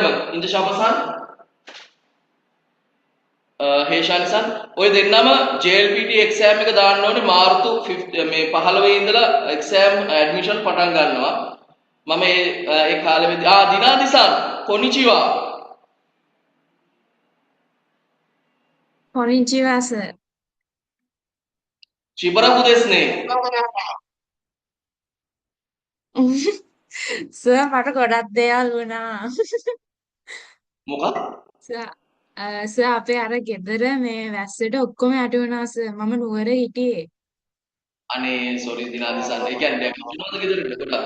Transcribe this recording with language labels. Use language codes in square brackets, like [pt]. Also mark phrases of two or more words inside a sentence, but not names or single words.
[si] ඉන්ද්‍රශාපසන් හේෂානිසන් ඔය දෙන්නම JLPT exam එක දාන්න ඕනේ මාර්තු 5 මේ 15 ඉඳලා [en] exam admission [si] පටන් ගන්නවා. මම ඒ කාලෙදී දිනාදිසන් කොනිචිවා. කොනිචිවා සර්. [ja] しばらくですね. [si] සර් මට ගොඩක් දේවල් වුණා. මොකක්ද? සර් අපේ අර ගෙදර මේ වැස්සට ඔක්කොම යට වුණා සර්. මම නුවර හිටියේ. අනේ සෝරි දිනාදිසන්. ඒ කියන්නේ මොනවද ගෙදරට ගොඩක්?